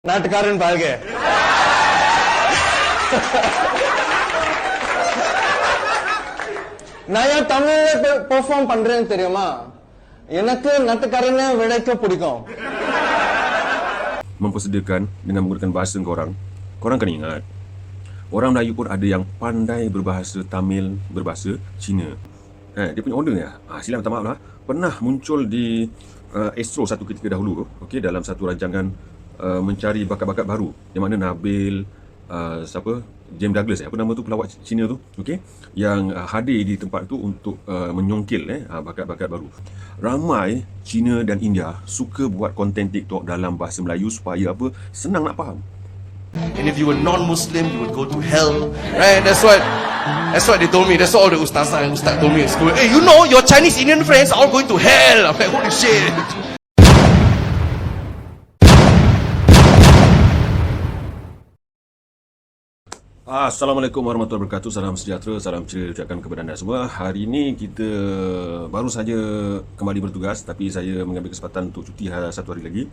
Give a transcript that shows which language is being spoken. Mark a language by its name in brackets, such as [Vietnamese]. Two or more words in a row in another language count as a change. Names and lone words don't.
[Tamil] நாட்டுக்காரன் பாருங்க. நான் ஏன் தமிழ்ல பெர்ஃபார்ம் பண்றேன்னு தெரியுமா? எனக்கு நாட்டுக்காரனை விடைக்க பிடிக்கும். [Malay] Mempersediakan dengan menggunakan bahasa korang. Korang kena ingat, orang Melayu pun ada yang pandai berbahasa Tamil, berbahasa Cina. Dia punya order ni silap minta maaf lah, pernah muncul di Astro satu ketika dahulu, okay, dalam satu rancangan mencari bakat-bakat baru, yang mana Nabil, siapa, James Douglas, apa nama tu, pelawak Cina tu, okay, yang hadir di tempat tu untuk menyongkil bakat-bakat baru. Ramai Cina dan India suka buat konten TikTok dalam bahasa Melayu supaya apa, senang nak faham. [English] And if you were non-Muslim, you would go to hell. Right? That's what they told me. That's what all the ustaz told me in school. Hey, you know, your Chinese Indian friends are all going to hell. I'm like, holy shit. [Arabic] السلام عليكم ورحمة الله وبركاته. [Malay] Salam sejahtera, salam ceria ucapkan kepada anda semua. Hari ini kita baru saja kembali bertugas, tapi saya mengambil kesempatan untuk cuti satu hari lagi.